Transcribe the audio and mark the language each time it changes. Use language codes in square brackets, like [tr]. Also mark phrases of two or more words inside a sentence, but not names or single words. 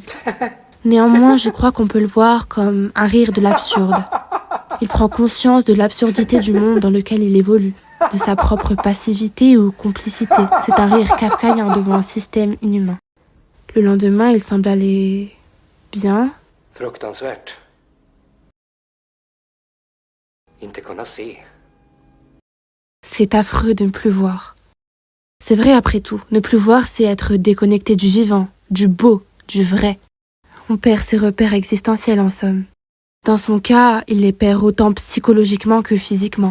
[fr] Néanmoins, je crois qu'on peut le voir comme un rire de l'absurde. Il prend conscience de l'absurdité du monde dans lequel il évolue, de sa propre passivité ou complicité. C'est un rire kafkaïen devant un système inhumain. Le lendemain, il semble aller bien. [sv] Fruktansvärt. Inte kunna se. [fr] C'est affreux de ne plus voir. C'est vrai après tout, ne plus voir, c'est être déconnecté du vivant, du beau, du vrai. On perd ses repères existentiels en somme. Dans son cas, il les perd autant psychologiquement que physiquement.